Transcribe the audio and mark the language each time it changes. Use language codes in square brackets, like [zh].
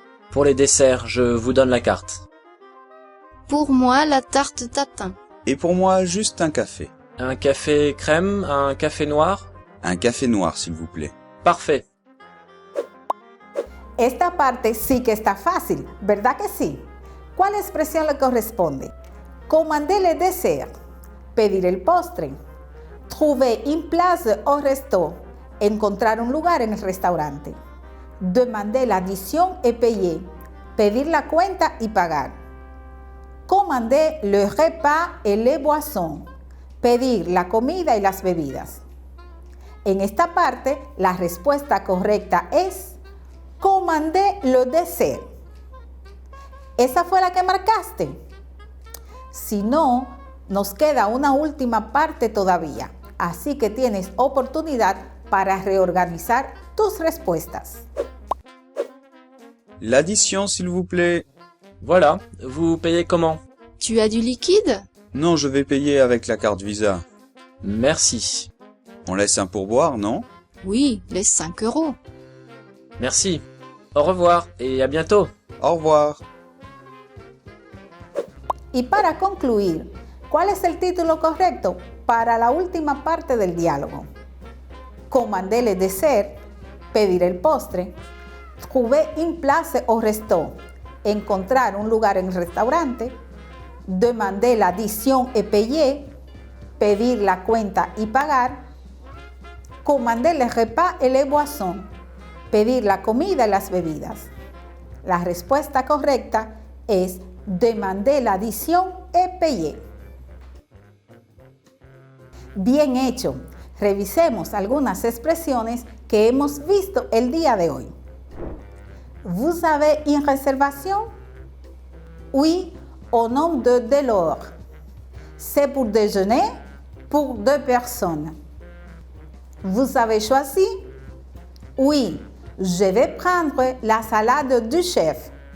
[fr] Pour les desserts, je vous donne la carte. Pour moi, la tarte tatin. Et pour moi, juste un café. Un café crème, un café noir? Un café noir, s'il vous plaît. Parfait. [es] Esta parte sí que está fácil, ¿verdad que sí? ¿Cuál expresión le corresponde? [fr] Commander le dessert, [es] pedir el postre. [fr] Trouver une place au resto, [es] encontrar un lugar en el restaurante. [fr] Demander l'addition et payer, [es] pedir la cuenta y pagar. [fr] Commander le repas et les boissons, [es] pedir la comida y las bebidas. En esta parte, la respuesta correcta es [fr] commander le dessert. [es] ¿Esa fue la que marcaste? Si no, nos queda una última parte todavía, así que tienes oportunidad para reorganizar tus respuestas. [fr] L'addition, s'il vous plaît. Voilà, vous payez comment? Tu as du liquide? Non, je vais payer avec la carte Visa. Merci. On laisse un pourboire, non? Oui, les 5 €. Merci. Au revoir et à bientôt. Au revoir. [es] Y para concluir, ¿cuál es el título correcto para la última parte del diálogo? [fr] Commander le dessert, [es] pedir el postre. [fr] Trouver une place au resto, [es] encontrar un lugar en el restaurante. [fr] Demander l'addition et payer, [es] pedir la cuenta y pagar. [fr] Commander les repas et les boissons, [es] pedir la comida y las bebidas. La respuesta correcta es [fr] demander l'addition et payer. [es] Bien hecho. Revisemos algunas expresiones que hemos visto el día de hoy. [fr] Vous avez une réservation? Oui, au nom de Delors. C'est pour déjeuner pour 2 personnes. Vous avez choisi? Oui, je vais prendre la salade du chef.